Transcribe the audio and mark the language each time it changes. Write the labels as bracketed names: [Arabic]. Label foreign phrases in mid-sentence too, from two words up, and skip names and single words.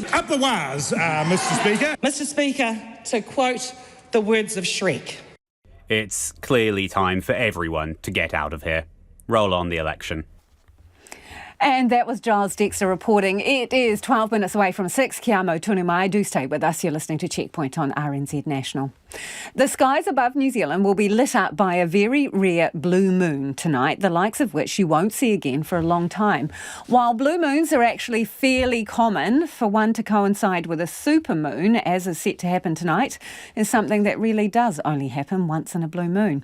[English] Up the wires, Mr. Speaker. Mr. Speaker, to quote the words of Shrek. It's clearly time for everyone to get out of here. Roll on the election. And that was Giles Dexter reporting. It is 12 minutes away from 6. [Māori] Kia mau tunu mai. [English] Do stay with us. You're listening to Checkpoint on RNZ National. The skies above New Zealand will be lit up by a very rare blue moon tonight, the likes of which you won't see again for a long time. While blue moons are actually fairly common, for one to coincide with a supermoon, as is set to happen tonight, is something that really does only happen once in a blue moon.